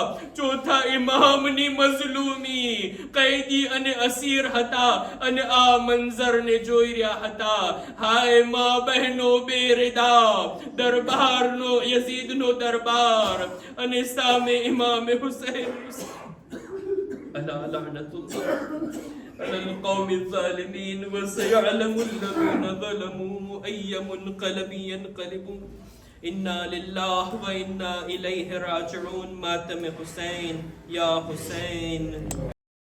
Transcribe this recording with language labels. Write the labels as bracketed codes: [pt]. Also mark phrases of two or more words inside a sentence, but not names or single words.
[gu] ચોથા ઇમામની મઝલૂમી, કૈદી અને અસીર હતા અને આ મંઝરને જોઈ રહ્યા હતા. હાય મા બહેનો બેરિદા, દરબારનો, યઝીદનો દરબાર અને સામે ઇમામે હુસૈન. [ar] ألا لعنة الله على القوم الظالمين وسيعلم الذين ظلموا أي منقلب ينقلبون. إنا لله وإنا إليه راجعون. ماتم حسين يا حسين.